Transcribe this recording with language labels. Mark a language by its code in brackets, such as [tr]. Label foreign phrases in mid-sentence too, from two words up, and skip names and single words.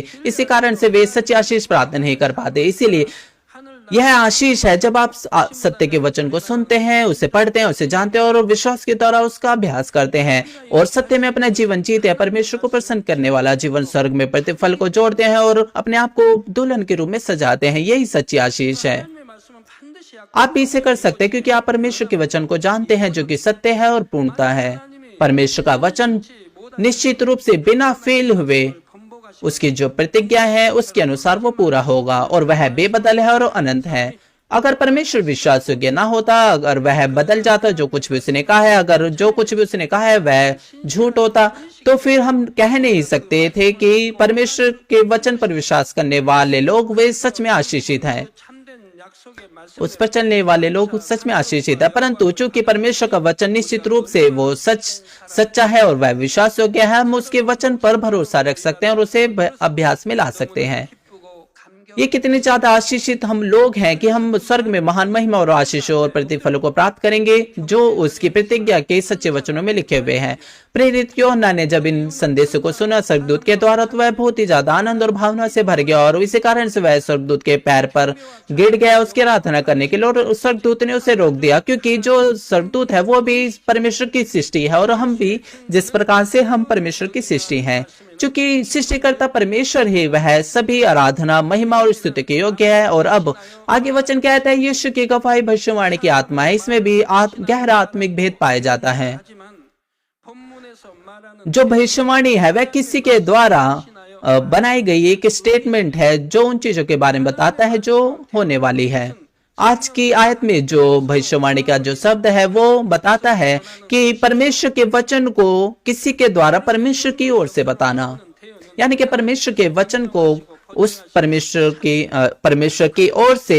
[hi] इसी कारण से वे सच्ची आशीष प्राप्त नहीं कर पाते। इसीलिए यह आशीष है जब आप सत्य के वचन को सुनते हैं, उसे पढ़ते हैं, उसे जानते हैं और विश्वास के द्वारा उसका अभ्यास करते हैं और सत्य में अपना जीवन जीते हैं। परमेश्वर को प्रसन्न करने वाला जीवन स्वर्ग में प्रतिफल को जोड़ते हैं और अपने आप को दुल्हन के रूप में सजाते हैं। यही सच्ची आशीष है। [ko] 하나님의 말씀은 반드시 [hi] आप भी इसे कर सकते हैं क्योंकि आप परमेश्वर के वचन को जानते हैं जो कि सत्य है और पूर्णता है। परमेश्वर का वचन निश्चित रूप से बिना फेल हुए [ko] 번복하시 [hi] उसकी जो प्रतिज्ञा है उसके अनुसार वो पूरा होगा और वह बेबदल है और अनंत है। अगर परमेश्वर विश्वास योग्य ना होता, अगर वह बदल जाता, जो कुछ भी उसने कहा है, अगर जो कुछ भी उसने कहा है वह झूठ होता, तो फिर हम कह नहीं सकते थे कि परमेश्वर के वचन पर विश्वास करने वाले लोग वे सच में आशीषित हैं। [ko] 참된 약속의 말씀 [hi] उस पर चलने वाले लोग सच में आशीषित है। परंतु चूंकि परमेश्वर का वचन निश्चित रूप से वो सच्चा है और वह विश्वास योग्य है, हम उसके वचन पर भरोसा रख सकते हैं और उसे अभ्यास में ला सकते हैं। [ko] 기쁘고 감격 [hi] ये कितने ज्यादा आशीषित हम लोग हैं कि हम स्वर्ग में महान महिमा और आशीषों और प्रतिफलों को प्राप्त करेंगे जो उसकी प्रतिज्ञा के सच्चे वचनों में लिखे हुए हैं। प्रेरित यूहन्ना ने जब इन संदेशों को सुना स्वर्गदूत के द्वारा तो वह बहुत ही ज्यादा आनंद और भावना से भर गया और इसी कारण से वह स्वर्गदूत के पैर पर गिर गया उसकी आराधना करने के लिए। और स्वर्गदूत ने उसे रोक दिया क्योंकि जो स्वर्गदूत है वो भी परमेश्वर की सृष्टि है और हम भी जिस प्रकार से हम परमेश्वर की सृष्टि हैं। चूंकि सृष्टिकर्ता परमेश्वर ही वह सभी आराधना महिमा और स्तुति के योग्य है। और अब आगे वचन कहता है यीशु की गवाही भविष्यवाणी की आत्मा है। इसमें भी गहरा आत्मिक भेद पाया जाता है। [ko] 하지만 본문에서 말하는 [hi] जो भविष्यवाणी है वह किसी के द्वारा बनाई गई एक स्टेटमेंट है जो उन चीजों के बारे में बताता है जो होने वाली है। आज की आयत में जो भविष्यवाणी का जो शब्द है वो बताता है कि परमेश्वर के वचन को किसी के द्वारा परमेश्वर की ओर से बताना, यानी कि परमेश्वर के वचन को उस परमेश्वर की ओर से।